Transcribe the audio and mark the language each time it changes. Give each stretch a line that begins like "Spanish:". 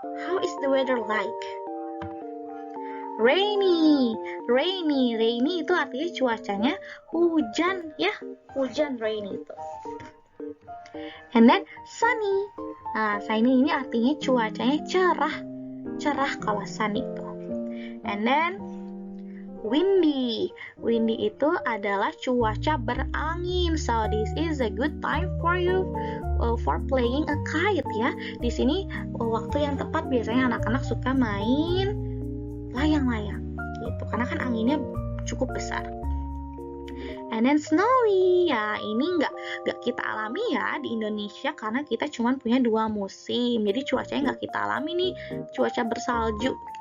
English: How is the weather like?
Indonesian: Rainy itu artinya cuacanya hujan ya, hujan, rainy itu.
English: And then
Indonesian: sunny. Nah, sunny ini artinya cuacanya cerah kalau sunny itu.
English: And then
Indonesian: windy itu adalah cuaca berangin.
English: So this is a good time for you for playing a kite ya.
Indonesian: Di sini waktu yang tepat biasanya anak-anak suka main layang-layang gitu, karena kan anginnya cukup besar.
English: And then
Indonesian: snowy ya, ini nggak kita alami ya di Indonesia karena kita cuma punya 2 musim, jadi cuacanya nggak kita alami nih, cuaca bersalju.